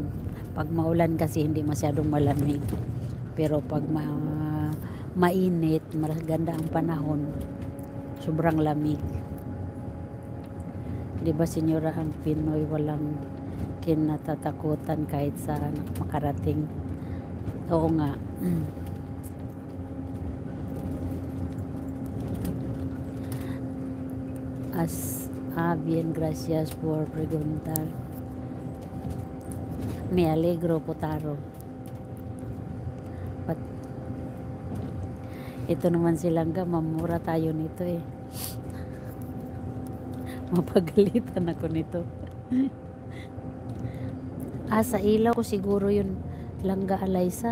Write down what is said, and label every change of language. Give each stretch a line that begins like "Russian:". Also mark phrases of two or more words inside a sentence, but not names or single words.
Filipino: Pag maulan kasi hindi masyadong malamig. Pero pag mainit, maganda ang panahon, sobrang lamig. Di ba, senyora, ang Pinoy walang kinatatakutan kahit saan makarating. Oo nga.
Spanish: Bien, gracias por preguntar. Me alegro, Potaro.
Filipino: Ito naman silang mamura tayo nito eh. Mapagalitan ako nito. Sa ilaw ko siguro yun, Langga Alaysa.